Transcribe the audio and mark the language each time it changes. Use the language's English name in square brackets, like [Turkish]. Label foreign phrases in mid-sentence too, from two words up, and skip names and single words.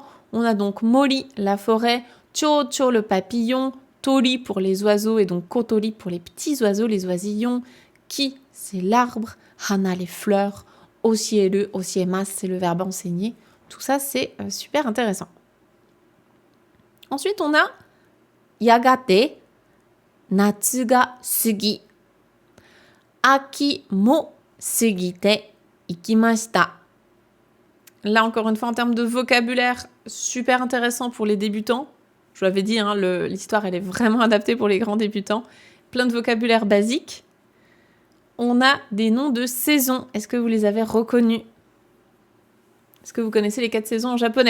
[French] On a donc mori, la forêt, chocho, le papillon, tori pour les oiseaux et donc kotori pour les petits oiseaux, les oisillons, ki, c'est l'arbre, hana, les fleurs, [Japanese] 教える、教えます, [French] c'est le verbe enseigner. Tout ça, c'est super intéressant. Ensuite, on a [Japanese] やがて、夏が過ぎ、秋も過ぎていきました. [French] Là, encore une fois, en termes de vocabulaire, super intéressant pour les débutants. Je vous l'avais dit, hein, l'histoire, elle est vraiment adaptée pour les grands débutants. Plein de vocabulaire basique. On a des noms de saisons. Est-ce que vous les avez reconnus? Est-ce que vous connaissez les 4 saisons en japonais?